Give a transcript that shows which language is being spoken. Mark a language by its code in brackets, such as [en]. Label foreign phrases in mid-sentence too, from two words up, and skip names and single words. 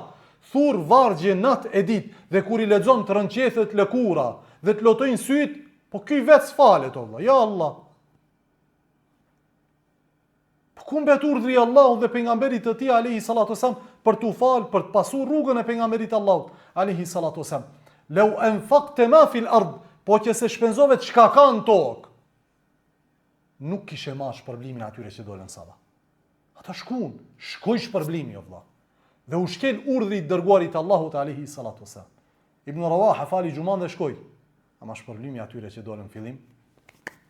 [sq] Thur vargje natë e ditë dhe kur i lexon të rënqethet lëkura dhe të lotojnë syt, po ky vetë s'falet Allah. [ar] يا الله. [sq] Po ku mbet urdhri i Allahut dhe pejgamberit të tij [ar] عليه الصلاة والسلام [sq] për t'u fal, për të pasur rrugën e pejgamberit Allahut [ar] عليه الصلاة والسلام. لو أنفقت ما في الأرض, [sq] po që se shpenzove çka ka në tokë, nuk kishe marrë shpërblimin atyre që dolën sabah. Ata shkoj shpërblimi o vëlla. Dhe u shkel urdhri i dërguarit Allahut [ar] عليه الصلاة والسلام. [sq] Ibn Rawaha fali xhuman dhe shkoi. Ama shpërblimi atyre që dolën fillim humbi.